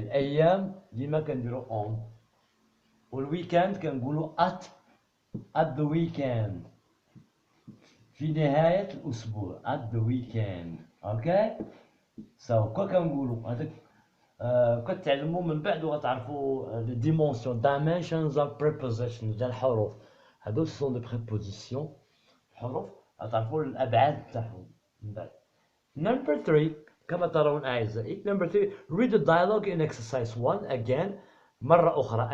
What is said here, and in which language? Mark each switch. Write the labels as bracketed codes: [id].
[ar] الأيام ديما كنديرو on. والويكاند كنقولو [en] at the weekend [ar] في نهاية الأسبوع [en] at the weekend. [ar] اوكي so كون كنقولو هذاك كتعلموا من بعد وغتعرفوا [en] the dimensions of prepositions [ar] ديال الحروف. هادو سون دي بريبوزيسيون حروف تعرفوا الابعاد تاعهم من بعد. Number 3 كما ترون اعزائي. [en] Number 3 read the dialogue in exercise 1 again [ar] مرة أخرى.